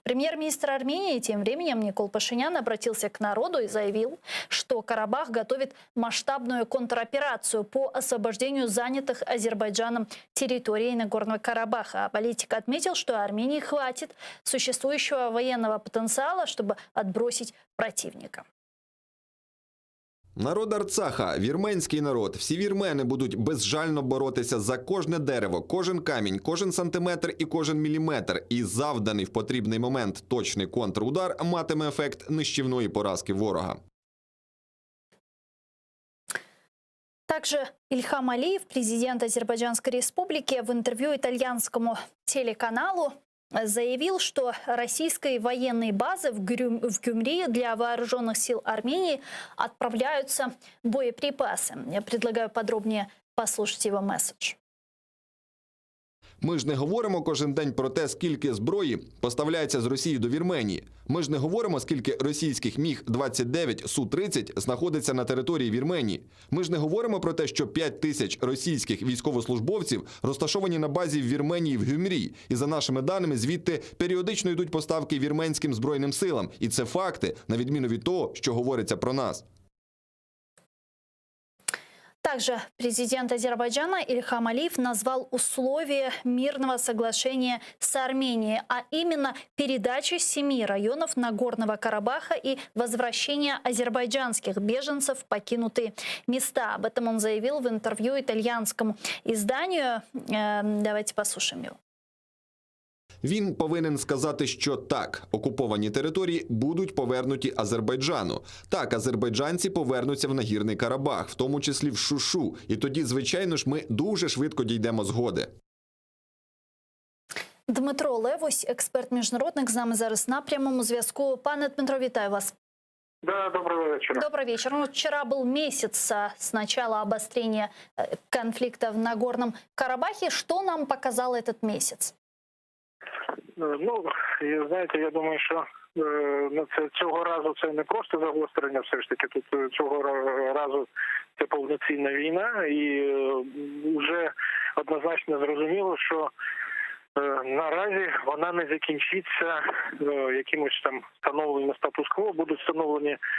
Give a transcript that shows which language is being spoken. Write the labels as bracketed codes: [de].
[ru] Премьер-министр Армении тем временем Никол Пашинян обратился к народу и заявил, что Карабах готовит масштабную контроперацию по освобождению занятых Азербайджаном территорий Нагорного Карабаха. А политик отметил, что Армении хватит существующего военного потенциала, чтобы отбросить противника. [uk] Народ Арцаха, вірменський народ, всі вірмени будуть безжально боротися за кожне дерево, кожен камінь, кожен сантиметр і кожен міліметр. І завданий в потрібний момент точний контрудар матиме ефект нищівної поразки ворога. [ru] Также Ильхам Алиев, президент Азербайджанской республики, в интервью итальянскому телеканалу заявил, что российские военные базы в Гюмри для вооруженных сил Армении отправляются боеприпасы. Я предлагаю подробнее послушать его месседж. [uk] Ми ж не говоримо кожен день про те, скільки зброї поставляється з Росії до Вірменії. Ми ж не говоримо, скільки російських Міг-29, Су-30 знаходиться на території Вірменії. Ми ж не говоримо про те, що 5 тисяч російських військовослужбовців розташовані на базі в Вірменії в Гюмрі. І за нашими даними, звідти періодично йдуть поставки вірменським збройним силам. І це факти, на відміну від того, що говориться про нас. [ru] Также президент Азербайджана Ильхам Алиев назвал условия мирного соглашения с Арменией, а именно передачу 7 районов Нагорного Карабаха и возвращение азербайджанских беженцев в покинутые места. Об этом он заявил в интервью итальянскому изданию. Давайте послушаем его. [uk] Він повинен сказати, що так, окуповані території будуть повернуті Азербайджану. Так, азербайджанці повернуться в Нагірний Карабах, в тому числі в Шушу. І тоді, звичайно ж, ми дуже швидко дійдемо згоди. Дмитро Левусь, експерт міжнародник, з нами зараз на прямому зв'язку. Пане Дмитро, вітаю вас. Да, доброго вечора. [ru] Добрый вечер. Ну, вчера был месяц с начала обострения конфликта в Нагорном Карабахе. Что нам показал этот месяц? [uk] Ну, знаєте, я думаю, що цього разу це не просто загострення, все ж таки, тут цього разу це повноцінна війна, і вже однозначно зрозуміло, що наразі вона не закінчиться якимось там встановленням статус-кво, будуть встановлені